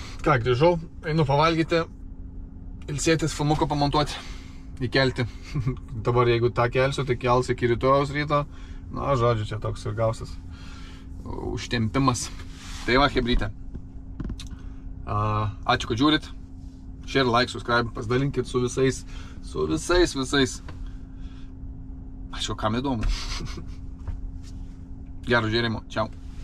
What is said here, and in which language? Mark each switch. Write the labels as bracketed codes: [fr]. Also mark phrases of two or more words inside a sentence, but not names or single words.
[lt] Ką, grįžau, einu pavalgyti, ilsėtis, filmuką pamontuoti, įkelti. Dabar jeigu tą kelsiu, tai kels iki rytojaus ryto. Na, žodžiu, čia toks ir gausis užtempimas. Tai va, hebrytė. Ačiū, kad žiūrit. [en] Share, like, subscribe, [lt] pasidalinkit su visais. parašiau, kam įdomu. Gero žiūrėjimo, čiau.